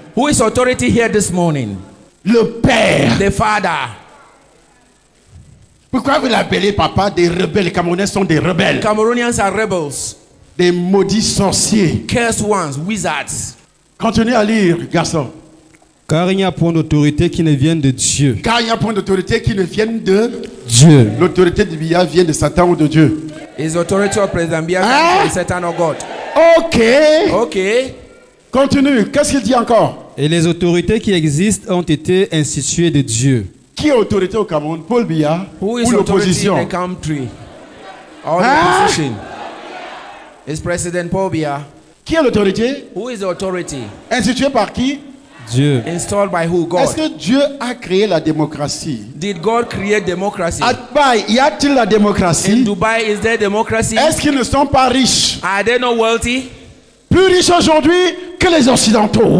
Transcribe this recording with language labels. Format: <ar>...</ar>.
<en>Who is authority here this morning?</en> <fr>Le Père.</fr> <en>The Father.</en> <fr>Pourquoi vous l'appelez papa des rebelles? Les Camerounais sont des rebelles,</fr> <en>Cameroonians are rebels,</en> <fr>des maudits sorciers.</fr> <en>cursed ones, wizards.</en> <fr>Continuez à lire, garçon. Car il n'y a point d'autorité qui ne vienne de Dieu. Car il n'y a point d'autorité qui ne vienne de Dieu. l'autorité de Biya vient de Satan ou de Dieu.</fr> <en>His authority of President Biya</en> <fr>Hein?</fr> <en>comes from Satan or God. Ok. Okay. Continue.</en> <fr>Qu'est-ce qu'il dit encore? Et les autorités qui existent ont été instituées de Dieu. Qui est autorité au Cameroun? Paul Biya</fr> <en>Who is</en> <fr>ou</fr> <en>authority in</en> <fr>l'opposition?</fr> <en>the country? Or the</en> <fr>Hein?</fr> <en>opposition? It's President Paul Biya.</en> <fr>Qui est l'autorité?</fr> <en>Who is the authority?</en> <fr>Instituée par qui? Dieu.</fr> <en>Installed by who?</en> <fr>Est-ce que Dieu a créé la démocratie?</fr> <en>Did God create democracy?</en> <fr>À Dubaï, y a-t-il la</fr> <en>In</en> <fr>démocratie?</fr> <en>Dubai, is there democracy?</en> <fr>Est-ce qu'ils ne sont pas riches?</fr> <en>Are they not wealthy?</en> <fr>Plus riches aujourd'hui que les Occidentaux.</fr>